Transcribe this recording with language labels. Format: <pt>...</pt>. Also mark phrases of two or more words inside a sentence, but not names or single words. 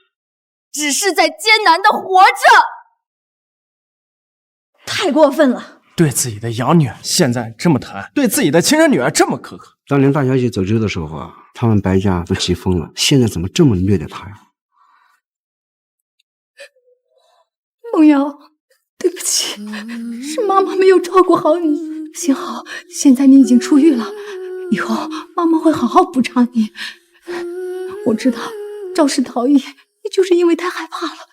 <zh>只是在艱難的活着。太過分了！對自己的養女現在這麼疼，對自己的親生女兒這麼苛刻。當年大小姐走丟的時候啊，他們白家都急瘋了，現在怎麼這麼虐待她呀？夢瑤，對不起，是媽媽沒有照顧好你。幸好現在你已經出獄了，以後媽媽會好好補償你。我知道肇事逃逸，你就是因為太害怕了。</zh>